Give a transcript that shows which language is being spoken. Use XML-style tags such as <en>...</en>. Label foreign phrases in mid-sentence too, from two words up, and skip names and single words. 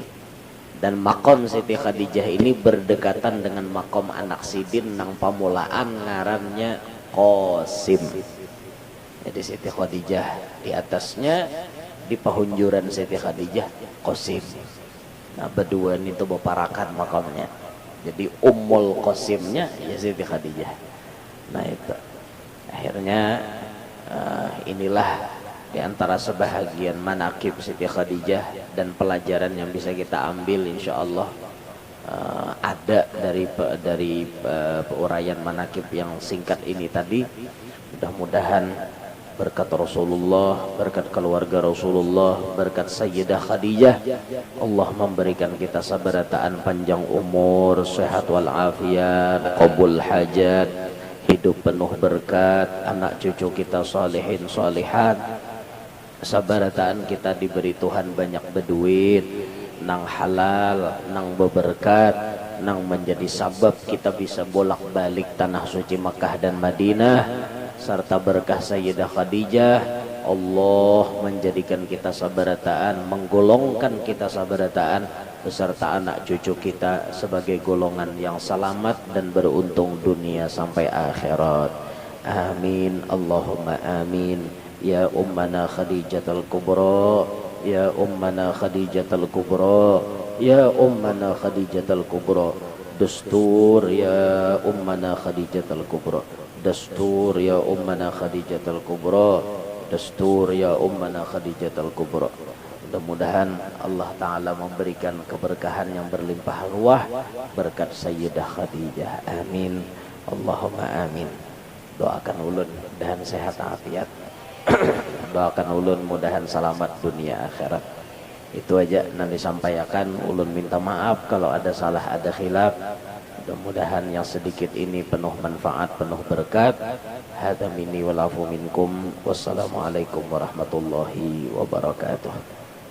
<bjn>Dan makom Siti Khadijah ini berdekatan dengan makom anak Sidin nang pamulaan ngarannya Qasim. Jadi Siti Khadijah di atasnya, di pahunjuran Siti Khadijah Qasim. Nah berdua itu beparakan makomnya. Jadi Ummul Qasimnya ya Siti Khadijah.</bjn> <id>Nah itu akhirnya inilah di antara sebahagian manakib Siti Khadijah dan pelajaran yang bisa kita ambil insyaallah ada dari uraian manakib yang singkat ini tadi. Mudah-mudahan berkat Rasulullah, berkat keluarga Rasulullah, berkat Sayyidah Khadijah, Allah memberikan kita</id> <bjn>sabarataan panjang umur, sehat walafiat, qabul hajat, hidup penuh berkat, anak cucu kita</bjn> <ar>صالحين صالحات,</ar> <bjn>sabarataan kita diberi Tuhan banyak berduit, nang halal, nang berberkat, nang menjadi sabab kita bisa bolak-balik tanah suci Makkah dan Madinah.</bjn> <id>Serta berkah Sayyidah Khadijah, Allah menjadikan kita sabarataan, menggolongkan kita sabarataan beserta anak cucu kita sebagai golongan yang selamat dan beruntung dunia sampai akhirat. Amin,</id> <ar>اللهم آمين. يا أمنا خديجة الكبرى، يا أمنا خديجة الكبرى، يا أمنا خديجة الكبرى. دستور يا أمنا خديجة الكبرى. دستور يا أمنا خديجة الكبرى، دستور يا أمنا خديجة الكبرى.</ar> <id>Mudah-mudahan Allah Ta'ala memberikan keberkahan yang berlimpah ruah berkat Sayyidah Khadijah. Amin,</id> <ar>اللهم آمين.</ar> <bjn>Doakan ulun mudahan sehat afiat. Doakan ulun mudahan selamat dunia akhirat. Itu aja nanti sampaikan. Ulun minta maaf kalau ada salah, ada khilaf.</bjn> <id>Mudah-mudahan yang sedikit ini penuh manfaat, penuh berkat.</id> <ar>هذا مني والعفو منكم. والسلام عليكم ورحمة الله وبركاته.</ar>